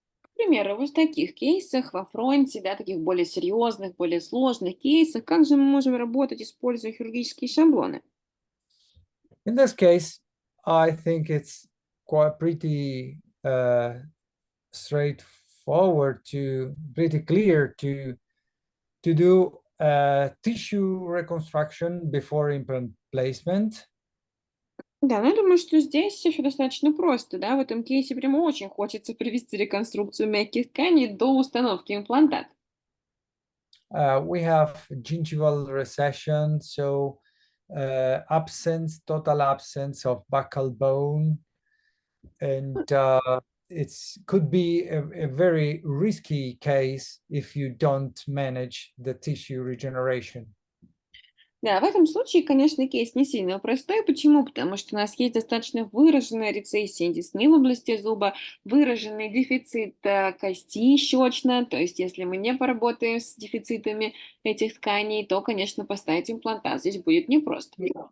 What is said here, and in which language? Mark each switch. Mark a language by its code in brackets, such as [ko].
[ru] К примеру, вот в таких кейсах во фронте, да, таких более серьезных, более сложных кейсах, как же мы можем работать, используя хирургические шаблоны? [en] In this case, I think it's quite pretty straightforward pretty clear to do tissue reconstruction before implant placement. [ru] Да, ну я думаю, что здесь все достаточно просто, да, в этом кейсе прямо очень хочется провести реконструкцию мягких тканей до установки имплантата. [en] We have gingival recession, so total absence of buccal bone, and it could be a very risky case if you don't manage the tissue regeneration. [ru] Да, в этом случае, конечно, кейс не сильно простой. Почему? Потому что у нас есть достаточно выраженная рецессия десны в области зуба, выраженный дефицит кости щечной. То есть, если мы не поработаем с дефицитами этих тканей, то, конечно, поставить имплантат здесь будет непросто.